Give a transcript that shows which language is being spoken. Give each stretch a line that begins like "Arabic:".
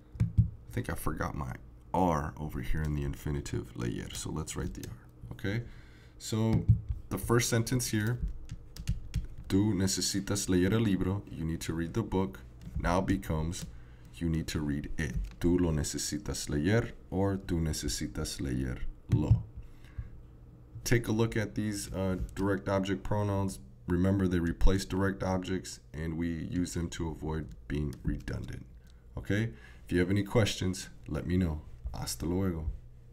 English: I think I forgot my R over here in the infinitive leer, so let's write the R. Okay? So the first sentence here,
Spanish: tú necesitas leer el libro,
English: you need to read the book, now becomes you need to read it.
Spanish: Tú lo necesitas leer or tú necesitas leerlo.
English: Take a look at these direct object pronouns. Remember, they replace direct objects and we use them to avoid being redundant. Okay? If you have any questions, let me know.
Spanish: Hasta luego.